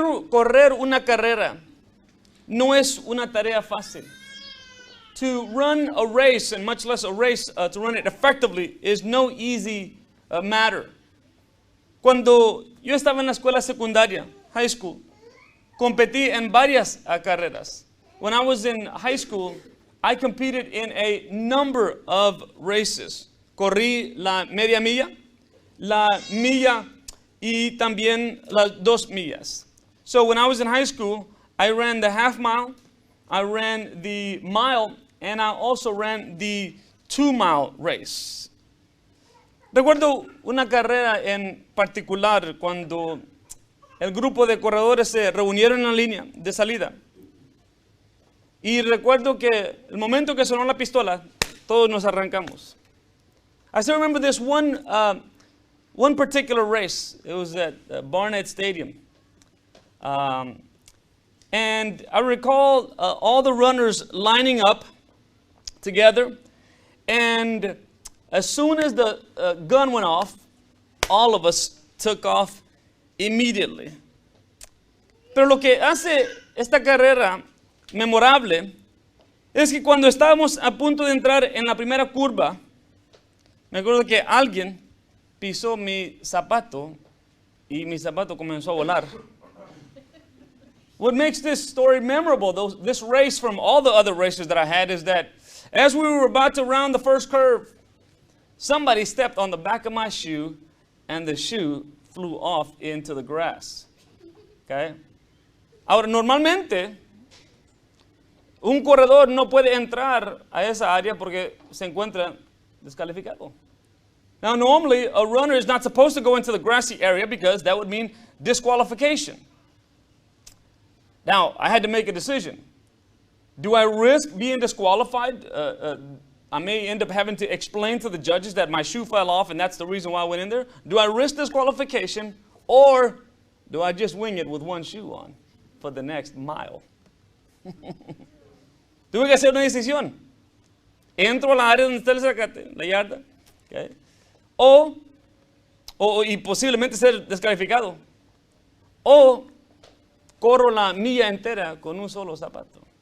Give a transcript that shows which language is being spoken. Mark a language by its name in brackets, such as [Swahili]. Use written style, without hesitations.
[Spanish] correr una carrera no es una tarea fácil. [English] To run a race, and much less a race, to run it effectively, is no easy matter. [Spanish] Cuando yo estaba en la escuela secundaria, high school, competí en varias carreras. [English] When I was in high school, I competed in a number of races. [Spanish] Corrí la media milla, la milla y también las 2 millas. [English] So when I was in high school, I ran the half mile, I ran the mile, and I also ran the 2-mile race. [Spanish] Recuerdo una carrera en particular cuando el grupo de corredores se reunieron en la línea de salida. Y recuerdo que el momento que sonó la pistola, todos nos arrancamos. [English] I still remember this one particular race. It was at Barnett Stadium. And I recall all the runners lining up together. And as soon as the gun went off, all of us took off immediately. [Spanish] Pero lo que hace esta carrera memorable es que cuando estábamos a punto de entrar en la primera curva, me acuerdo que alguien pisó mi zapato y mi zapato comenzó a volar. [English] What makes this story memorable, this race from all the other races that I had, is that as we were about to round the first curve, somebody stepped on the back of my shoe and the shoe flew off into the grass. Okay? [Spanish] Ahora, normalmente, un corredor no puede entrar a esa área porque se encuentra descalificado. [English] Now, normally, a runner is not supposed to go into the grassy area because that would mean disqualification. Now, I had to make a decision. Do I risk being disqualified? I may end up having to explain to the judges that my shoe fell off and that's the reason why I went in there. Do I risk disqualification or do I just wing it with one shoe on for the next mile? [Spanish] Tuve que hacer una decisión. Entro a la área donde está el zacate, la yarda, okay, y posiblemente ser descalificado. O corro la milla entera con un solo zapato.